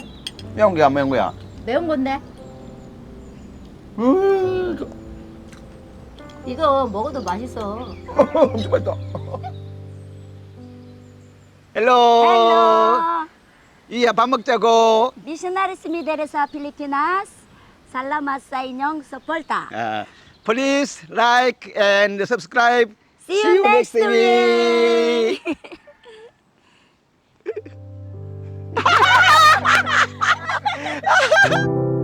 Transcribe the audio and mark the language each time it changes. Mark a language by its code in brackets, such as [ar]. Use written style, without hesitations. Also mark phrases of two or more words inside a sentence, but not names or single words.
[ko] 매운 거야 안 매운 거야? 매운 건데? 이거 이거 먹어도 맛있어. 엄청 맛있다. 헬로. [en] Hello. [ko] 이야 밥 먹자고. [tl] Missionaries Mideres sa Pilipinas. Salamat sa inyong suporta. [en] Please like and subscribe. See you next week. week.